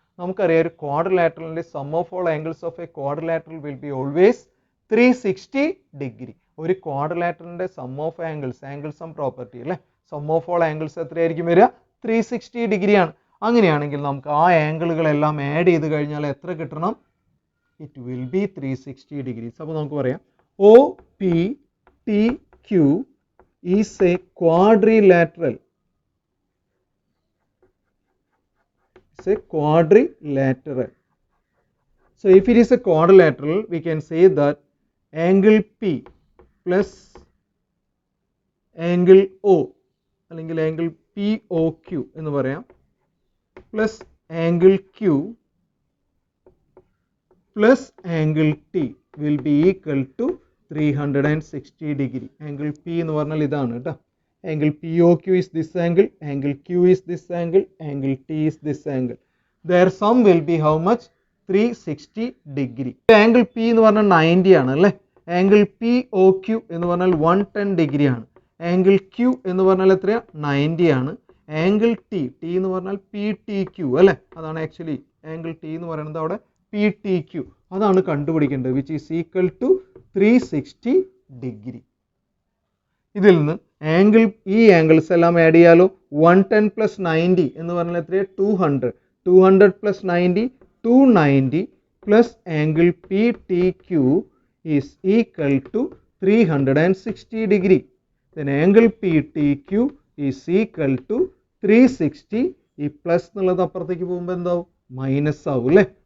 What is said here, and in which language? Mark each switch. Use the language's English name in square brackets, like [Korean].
[Malayalam] നമുക്കറിയാം ഒരു ക്വാഡ്രിലാറ്ററലിന്റെ [English] Sum of all angles of a quadrilateral will be always 360 degree. [Malayalam] ഒരു ക്വാഡ്രിലാറ്ററലിന്റെ some of angles, angle sum property അല്ലേ, some of all angles എത്രയായിരിക്കും വരിക? 360 ഡിഗ്രിയാണ്. അങ്ങനെയാണെങ്കിൽ നമുക്ക് ആ ആംഗിളുകളെല്ലാം ആഡ് ചെയ്ത് കഴിഞ്ഞാൽ എത്ര കിട്ടണം? [English] It will be 360 degrees. [Malayalam] അപ്പോൾ നമുക്ക് പറയാം [English] OPTQ is a quadrilateral. It's a quadrilateral. So if it is a quadrilateral, we can say that angle P plus angle O [Malayalam] അല്ലെങ്കിൽ angle POQ എന്ന് പറയാം, [English] plus angle Q plus angle T will be equal to 360 degree. [Malayalam] Angle P എന്ന് പറഞ്ഞാൽ ഇതാണ് കേട്ടോ. [English] Angle POQ is this angle, angle Q is this angle, angle T is this angle. Their sum will be how much? 360 degree. [Malayalam] Angle P എന്ന് പറഞ്ഞാൽ 90 ആണ് അല്ലേ. Angle POQ എന്ന് പറഞ്ഞാൽ 110 ഡിഗ്രി ആണ്. Angle Q എന്ന് പറഞ്ഞാൽ എത്രയാ? 90 ആണ്. Angle T എന്ന് പറഞ്ഞാൽ PTQ അല്ലേ, അതാണ് ആക്ച്വലി ആംഗിൾ T എന്ന് പറയുന്നത് അവിടെ PTQ, അതാണ് കണ്ടുപിടിക്കേണ്ടത്, [English] which is equal to 360 degree. [Malayalam] ഇതിൽ നിന്ന് ആംഗിൾ, ഈ ആംഗിൾസ് എല്ലാം ആഡ് ചെയ്യാലോ. 110 plus 90 എന്ന് പറഞ്ഞാൽ എത്രയാണ്? [English] 200. 200 plus 90 290 plus angle PTQ is equal to 360 degree. Then angle PTQ is equal to 360. [Malayalam] ഈ പ്ലസ് എന്നുള്ളത് അപ്പുറത്തേക്ക് പോകുമ്പോൾ എന്താവും? മൈനസ് ആവും അല്ലേ.